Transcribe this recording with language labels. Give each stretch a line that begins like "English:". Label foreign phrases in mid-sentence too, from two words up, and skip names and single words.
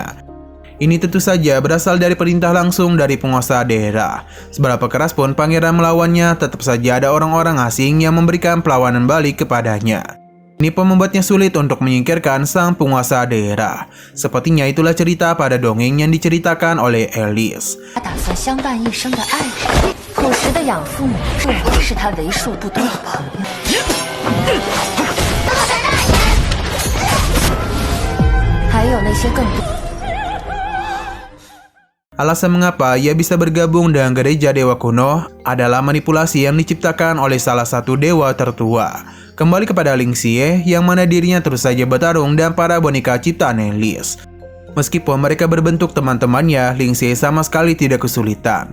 Indonesian: Ini tentu saja berasal dari perintah langsung dari penguasa daerah. Seberapa keras pun pangeran melawannya, tetap saja ada orang-orang asing yang memberikan perlawanan balik kepadanya. Ini pun membuatnya sulit untuk menyingkirkan sang penguasa daerah. Sepertinya itulah cerita pada dongeng yang diceritakan oleh Alice.
Chinese: 他打算相伴一生的爱人，朴实的养父母，这是他为数不多的朋友。还有那些更多。
Indonesian: Alasan mengapa ia bisa bergabung dengan gereja dewa kuno adalah manipulasi yang diciptakan oleh salah satu dewa tertua. Kembali kepada Ling Xie, yang mana dirinya terus saja bertarung dan para boneka ciptaan Alice. Meskipun mereka berbentuk teman-temannya, Ling Xie sama sekali tidak kesulitan.